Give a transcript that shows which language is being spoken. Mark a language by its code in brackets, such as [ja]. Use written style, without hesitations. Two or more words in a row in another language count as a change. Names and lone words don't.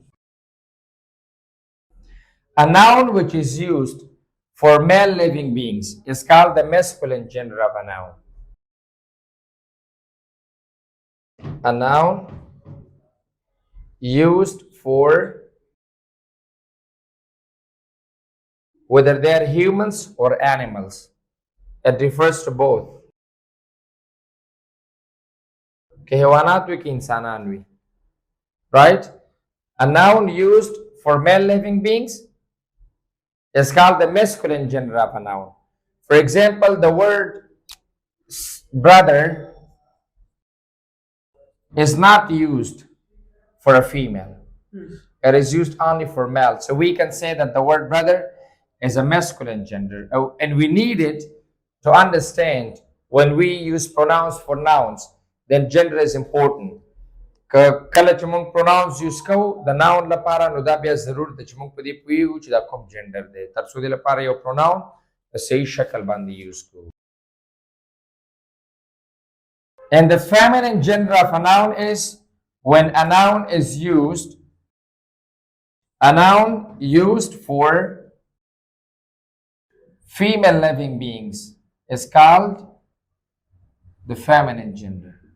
[en] A noun which is used for male living beings is called the masculine gender of a noun. A noun used for whether they are humans or animals. It refers to both. [ps] كحيوانات وكإنسانان وي. [en] Right? A noun used for male living beings is called the masculine gender of a noun. For example, the word brother is not used for a female. It is used only for male. So we can say that the word brother is a masculine gender. Oh, and we need it to understand when we use pronouns for nouns, then gender is important. [ps] Kala چې موږ [en] pronouns use [ps] کوو د noun لپاره نو دا بیا ضرور ده چې موږ په دې پوهیږو چې دا کوم جنډر دی تر څو د لپاره یو pronoun په صحیح شکل باندې use کوو. [en] And the feminine gender of a noun is when a noun is used, a noun used for female living beings is called the feminine gender.